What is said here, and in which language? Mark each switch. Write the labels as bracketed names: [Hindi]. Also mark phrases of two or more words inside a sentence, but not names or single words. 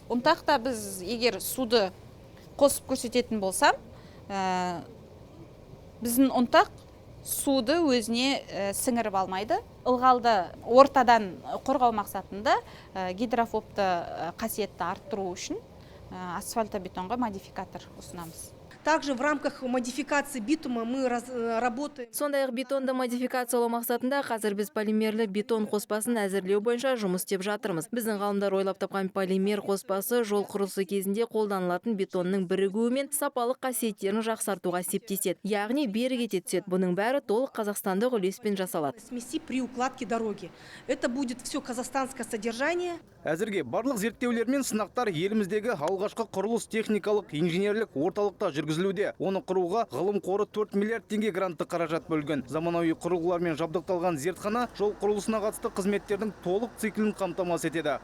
[Kazakh] Ұнтақта біз егер суды қосып көрсететін болсам, біздің ұнтақ суды өзіне сіңіріп алмайды. Ылғалды ортадан қорғау мақсатында гидрофобты қасиетті арттыру үшін асфальтобетонға модификатор ұсынамыз. [Russian] Также в рамках модификации битума мы работаем. [Kazakh] Сондай-ақ бетонды модификациялау мақсатында қазір біз полимерлі бетон қоспасын әзірлеу бойынша жұмыс істеп жатырмыз. Біздің ғалымдар ойлап тапқан полимер қоспасы жол құрылысы кезінде қолданылатын бетонның бірігуі мен сапалық қасиеттерін жақсартуға септеседі. Яғни берік ете түседі. Бұның бәрі толық қазақстандық үлеспен жасалады. [Russian] Смеси при укладке дороги. Это будет все казахстанское содержание. [Kazakh] Әзірге барлық зерттеулер мен сынақтар еліміздегі алғашқы құрылыс техникалық инженерлік орталықта жүргізілуде. Оны құруға ғылым қоры 4 миллиард теңге грантты қаражат бөлген. Заманауи құрылғылармен жабдықталған зертхана жол құрылысына қатысты қызметтердің толық циклін қамтамасыз етеді.